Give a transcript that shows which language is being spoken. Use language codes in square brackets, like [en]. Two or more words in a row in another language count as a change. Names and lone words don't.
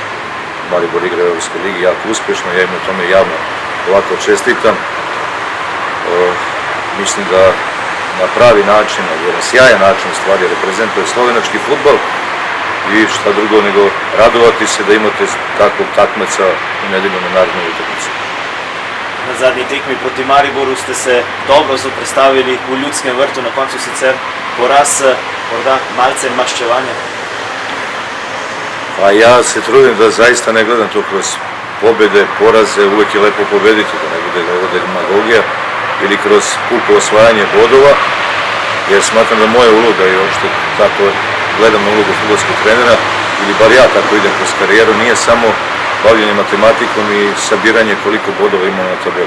[sr] Maribor igra u Evropskoj ligi jako uspješno, ja im u tome javno ovako čestitam. Mislim da na pravi način, na jedan sjajan način stvari reprezentuje slovenački fudbal i šta drugo nego radovati se da imate takvog takmeca u nedjelju na narednoj utakmici. [sl] Na zadnji tekmi proti Mariboru ste se dobro zoprstavili u Ljudskem vrtu, na koncu sicer poraz, morda malce maščevanja. [sr] Pa ja se trudim da zaista ne gledam to kroz pobjede, poraze, uvijek je lepo pobediti, da ne bude demagogija ili kroz puko osvajanje bodova, jer smatram da moja uloga i uopšte tako gledam na ulogu fudbalskog trenera, ili bar ja tako idem kroz karijeru, nije samo bavljenje matematikom i sabiranje koliko bodova imamo na tabeli.